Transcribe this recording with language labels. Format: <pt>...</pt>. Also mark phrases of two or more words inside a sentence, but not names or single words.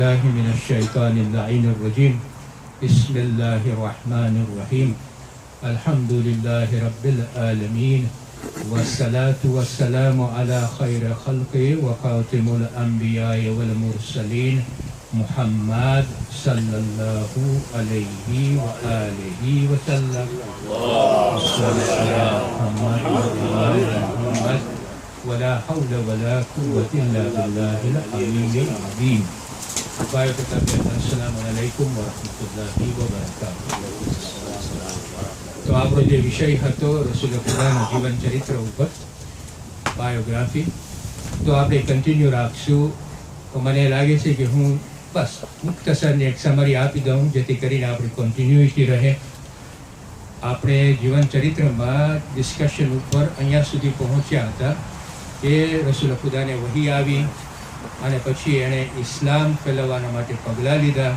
<ar>الله من الشيطان اللعين الرجيم بسم الله الرحمن الرحيم الحمد لله رب العالمين والصلاة والسلام على خير خلقه وخاتم الأنبياء والمرسلين محمد صلى الله عليه وآله وسلم محمد ولا حول ولا قوة إلا بالله العلي العظيم. Baik, السلام عليكم ورحمة الله وبركاته.</ar> <gu>તો આપણો જે વિષય હતો રસૂલ ખુદાના જીવન ચરિત્ર ઉપર બાયોગ્રાફી, તો આપણે કન્ટિન્યુ રાખશું. તો મને લાગે છે કે હું બસ મુખ્તસરની એક સમરી આપી દઉં જેથી કરીને આપણી કન્ટિન્યુટી રહે. આપણે જીવન ચરિત્રમાં ડિસ્કશન ઉપર અહીંયા સુધી પહોંચ્યા હતા કે રસૂલ ખુદાને વહી આવી અને પછી એણે ઇસ્લામ ફેલાવવાના માટે પગલાં લીધા.</gu>